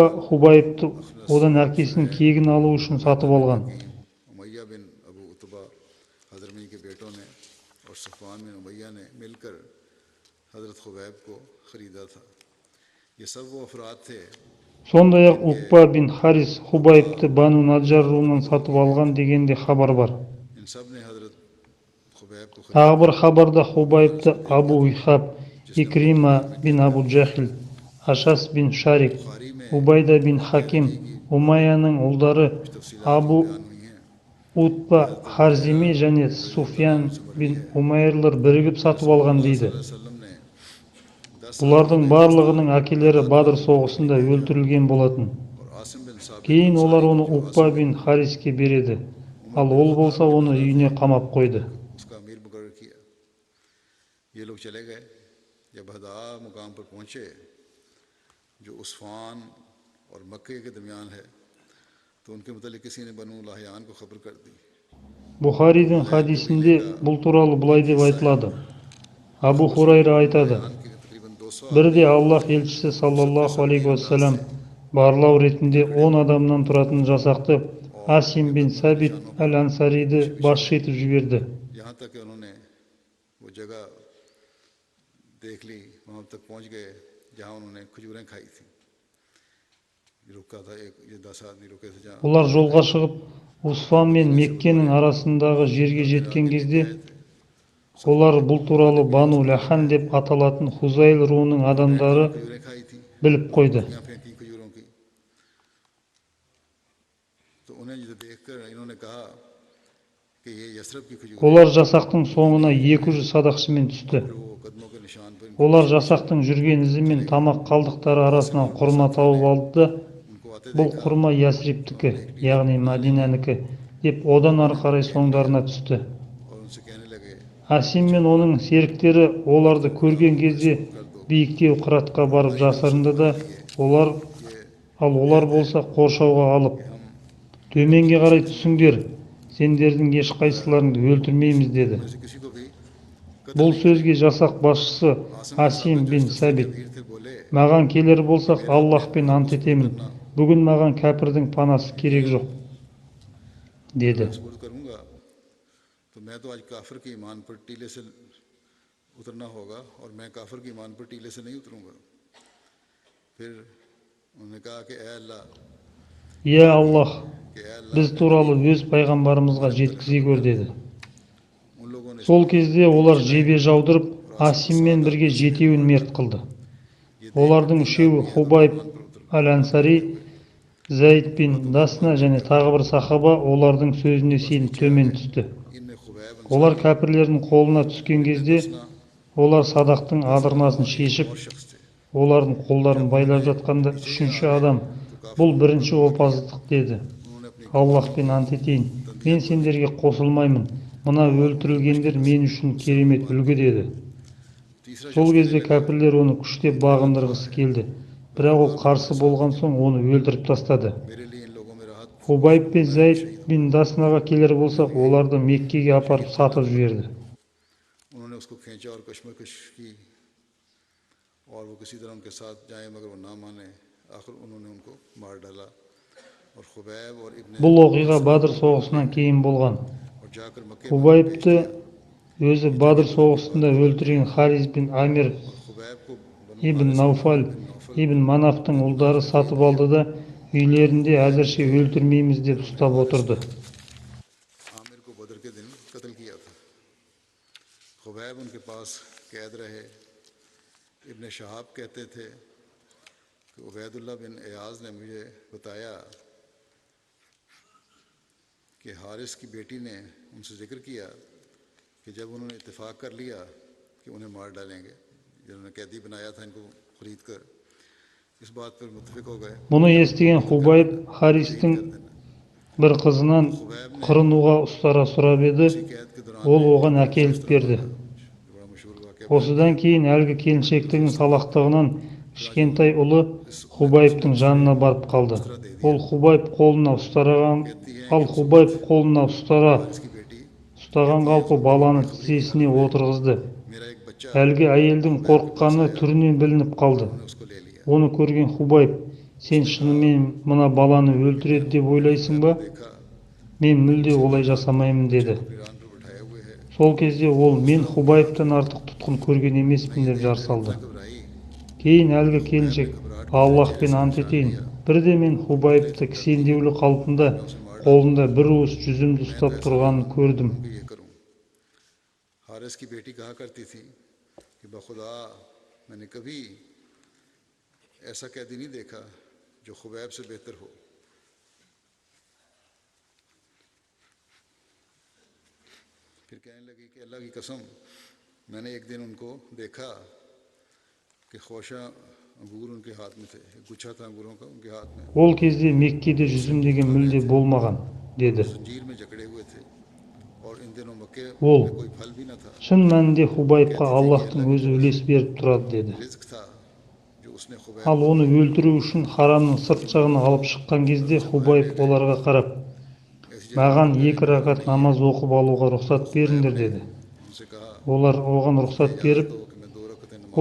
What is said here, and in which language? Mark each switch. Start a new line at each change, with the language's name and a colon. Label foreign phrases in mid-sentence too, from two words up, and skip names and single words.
Urdu: जहल
Kazakh: Хубайбты
Urdu: अखनस
Kazakh: одан әкесінің
Urdu: शुहैब
Kazakh: кегін алу үшін сатып
Urdu: عبیدہ بن
Kazakh: алған.
Urdu: حکیم امیہ بن ابو عتبہ حضرمی کے بیٹوں نے اور صفوان بن امیہ نے مل کر حضرت خبیب کو خریدا تھا. یہ سب وہ افراد تھے
Kazakh: Сондай-ақ Уқба бин Харис Хубайбты Бану Наджар руынан сатып алған деген де хабар бар.
Urdu: ان سب نے حضرت خبیب کو
Kazakh: Тағы бір хабарда Хубайбты Абу Ихаб, Икрима бин Абу Джахил, Ашас бин Шарик,
Urdu: بخاری میں
Kazakh: Убайда бин Хаким, Умайяның ұлдары Абу
Urdu: بیان ہوئی ہیں.
Kazakh: Утба Харзими және Суфиян бин Умайрлар бірігіп сатып алған дейді.
Urdu: وسلم نے 10
Kazakh: Бұлардың барлығының әкелері Бадыр соғысында өлтірілген болатын.
Urdu: اور عاصم بن ثابت
Kazakh: Кейін олар оны Уқба бин Хариске береді. Ал ол болса оны үйіне қамап қойды.
Urdu: اس کا امیر مقرر کیا۔ یہ لوگ چلے گئے. جب ہدا مقام پر پہنچے جو عسفان اور مکے کے درمیان ہے تو ان کے متعلق کسی نے بنو لحیان کو خبر کر دی.
Kazakh: Бұхаридің хадисінде бұл туралы былай деп айтылады. Абу Хурайра айтады:
Urdu: کہ تقریباً 200
Kazakh: Бірде Аллах елшісі
Arabic: صلى الله عليه وسلم
Kazakh: барлау ретінде 10 адамнан тұратын жасақты Асим бин Сабит әл-Ансариді басшы етіп жіберді.
Urdu: یہاں تک کہ انہوں نے وہ جگہ دیکھ لی، وہاں تک پہنچ گئے جہاں انہوں نے کھجوریں کھائی تھی. یہ رکا تھا، ایک یہ 10 آدمی رکے تھے جہاں
Kazakh: Олар жолға шығып Усфан мен Меккенің арасындағы жерге жеткен кезде олар бұл туралы Бану Лахан деп аталатын Хузайл руының адамдары
Urdu: کھجوریں کھائی تھی,
Kazakh: біліп қойды.
Urdu: یہاں پھینکی کھجوروں کی. تو انہیں یہ دیکھ کر انہوں نے کہا کہ یہ یثرب کی کھجور
Kazakh: Олар жасақтың соңына 200 садақшымен түсті.
Urdu: وہ قدموں کے نشان پر
Kazakh: Олар жасақтың жүрген ізі мен тамақ қалдықтары арасынан құрма тауып алды да,
Urdu: ان کو آتے
Kazakh: бұл құрма Ясриптікі, яғни Мәдинанікі деп одан ары қарай соңдарына түсті.
Urdu: اور ان سے کہنے لگے
Kazakh: Асим мен оның серіктері оларды көрген кезде биіктеу қыратқа барып жасырынды да, олар болса қоршауға алып, төменге қарай түсіңдер, сендердің ешқайсыларыңды өлтірмейміз деді.
Urdu: جیسے کسی کو بھی
Kazakh: Бұл сөзге жасақ басшысы Асим бин Сабит:
Urdu: ویر تھے بولے
Kazakh: Маған келер болсақ, Аллахпен ант етемін, бүгін маған кәпірдің панасы керек жоқ, деді.
Urdu: سپرد کروں گا تو میں تو آج کافر کے ایمان پر ٹیلے سے اترنا ہوگا اور میں کافر کے ایمان پر ٹیلے سے نہیں اتروں گا. پھر انہوں نے کہا کہ اے اللہ
Kazakh: Иә Аллах,
Urdu: کہ اے اللہ
Kazakh: біз туралы өз пайғамбарымызға жеткізе көр, деді.
Urdu: ان لوگوں نے
Kazakh: Сол кезде олар жебе жаудырып Асиммен бірге 7-еуін мерт қылды. Олардың 3-еуі Хубайб әл-Ансари, Зайд бин Дасна және тағы бір сахаба олардың сөзіне сеніп төмен түсті.
Urdu: ان میں خبیب
Kazakh: Олар кәпірлердің қолына түскен кезде олар садақтың адырнасын шешіп,
Urdu: شخص تھے.
Kazakh: олардың қолдарын байлап жатқанда 3-ші адам: бұл бірінші опасыздық, деді.
Urdu: انہوں نے اپنی
Kazakh: Аллахпен ант етейін, мен сендерге қосылмаймын, мына өлтірілгендер мен үшін керемет үлгі, деді.
Urdu: तीसरा
Kazakh: Сол кезде кәпірлер оны күштеп бағындырғысы келді, бірақ ол қарсы болған соң оны өлтіріп тастады.
Urdu: میرے لیے ان لوگوں میں راحت
Kazakh: Хубайб пен Зайд бин Даснаға келер болсақ, оларды Меккеге апарып сатып жіберді.
Urdu: انہوں نے اس کو کھینچا اور کشمکش کی اور وہ کسی طرح ان کے ساتھ جائے مگر وہ نہ مانے. آخر انہوں نے ان کو مار ڈالا اور خبیب اور ابن
Kazakh: Бұл оқиға Бадыр соғысынан кейін болған.
Urdu: اور جا کر مکے
Kazakh: Хубайбты өзі Бадыр соғысында өлтірген Харис бин Амир
Urdu: خبیب کو
Kazakh: ибн Науфал ибн Манафтың ұлдары сатып алды да, үйлерінде әзірше өлтірмейміз деп ұстап отырды.
Urdu: عامر کو بدر کے دن قتل کیا تھا. خبیب ان کے پاس قید رہے. ابن شہاب کہتے تھے کہ عبیداللہ بن عیاض نے مجھے بتایا کہ حارث کی بیٹی نے ان سے ذکر کیا کہ جب انہوں نے اتفاق کر لیا کہ انہیں مار ڈالیں گے، جنہوں نے قیدی بنایا تھا ان کو خرید کر، اس بات پر متفق ہو گئے.
Kazakh: Мұны естіген Хубайб Харистің бір қызынан қырынуға ұстара сұрап еді,
Urdu: قید کے دوران
Kazakh: ол оған әкеліп берді.
Urdu: بڑا مشہور واقعہ
Kazakh: Осыдан кейін әлгі келіншектің салақтығынан кішкентай ұлы Хубайбтың жанына барып қалды. Хубайб қолына
Urdu: کی بیٹی
Kazakh: ұстаған қалпы баланы тізесіне отырғызды.
Urdu: میرا ایک بچہ
Kazakh: Әлгі әйелдің қорыққаны түрінен білініп қалды.
Urdu: اس کو لے لیا.
Kazakh: Оны көрген Хубайб: сен шынымен мына баланы өлтіреді деп ойлайсың ба?
Urdu: देखा
Kazakh: Мен мүлде олай жасамаймын, деді.
Urdu: ایران پر بٹھائے ہوئے ہے.
Kazakh: Сол кезде ол мен Хубайбтан артық тұтқын көрген емеспін деп жар салды.
Urdu: घबराई
Kazakh: Кейін әлгі келіншек: Аллахпен ант етейін, Бірде мен Хубайбты кісендеулі қалпында қолында бір уыс жүзімді
Urdu: میں تو
Kazakh: ұстап
Urdu: ऐसा
Kazakh: тұрғанын
Urdu: होऊंगा
Kazakh: көрдім.
Urdu: کہ یہ کروں. حارث کی بیٹی کہا کرتی تھی کہ بخدا میں نے کبھی ایسا قیدی نہیں دیکھا جو خبیب سے بہتر ہو. پھر کہنے لگی کہ اللہ کی قسم میں نے ایک دن ان کو دیکھا کہ خوشہ انگور ان کے ہاتھ میں تھے، ایک گچھا تھا انگوروں کا ان کے ہاتھ میں,
Kazakh: Ол кезде Меккеде жүзім деген
Urdu: کھا رہے
Kazakh: мүлде
Urdu: थे
Kazakh: болмаған,
Urdu: और
Kazakh: деді.
Urdu: زنجیر میں جکڑے ہوئے تھے اور ان دنوں مکے
Kazakh: Ол
Urdu: میں کوئی پھل بھی نہ تھا.
Kazakh: шын мәнінде Хубайбқа
Urdu: کہتی تھی کہ
Kazakh: Аллахтың
Urdu: اللہ کی
Kazakh: өзі
Urdu: तरफ
Kazakh: үлес беріп тұрады, деді.
Urdu: رزق تھا جو اس نے خبیب
Kazakh: Ал
Urdu: को
Kazakh: оны өлтіру үшін харамның сырт жағына алып шыққан кезде Хубайб оларға қарап,
Urdu: ایسی جگہ
Kazakh: маған
Urdu: نکل جائے
Kazakh: 2
Urdu: جہاں پانی
Kazakh: ракат
Urdu: نہیں ہے.
Kazakh: намаз оқып алуға рұқсат
Urdu: खुबैब
Kazakh: беріңдер,
Urdu: ने
Kazakh: деді.
Urdu: ان سے کہا
Kazakh: Олар оған
Urdu: मुझे
Kazakh: рұқсат
Urdu: इजाज़त
Kazakh: беріп,
Urdu: دو کہ میں 2 رکعتیں نماز